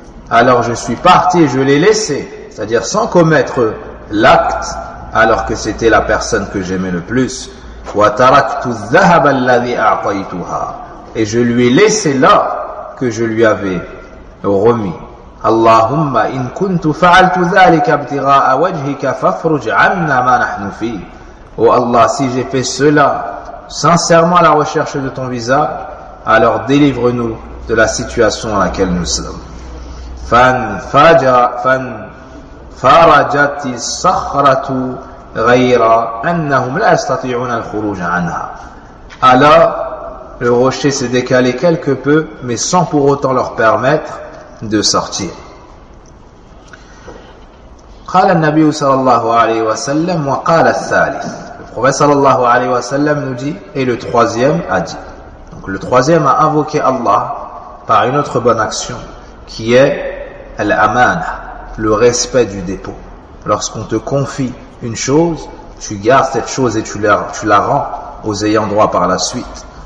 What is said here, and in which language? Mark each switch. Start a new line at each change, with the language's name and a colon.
French: Alors je suis parti, je l'ai laissé, c'est-à-dire sans commettre l'acte, alors que c'était la personne que j'aimais le plus.
Arabic: وَتَرَكْتُ الذَّهَبَ الَّذِي أَعْطَيْتُهَا.
French: Et je lui ai laissé l'or que je lui avais remis.
Arabic: اللهم إن كنت فعلت ذلك ابتغاء وجهك فافرج عنا ما نحن فيه.
French: Oh Allah, si j'ai fait cela sincèrement à la recherche de ton visage, alors délivre-nous de la situation dans laquelle nous sommes.
Arabic: فانفرجت الصخرة غير أنهم لا يستطيعون الخروج عنها.
French: Alors le rocher s'est décalé quelque peu, mais sans pour autant leur permettre de sortir.
Arabic: قال النبي صلى الله عليه وسلم وقال الثالث.
French: Le prophète
Arabic: صلى الله عليه وسلم
French: nous dit, et le troisième a dit. Donc le troisième a invoqué Allah par une autre bonne action qui est l'amana, le respect du dépôt. Lorsqu'on te confie une chose, tu gardes cette chose et tu la rends aux ayants droit par la suite.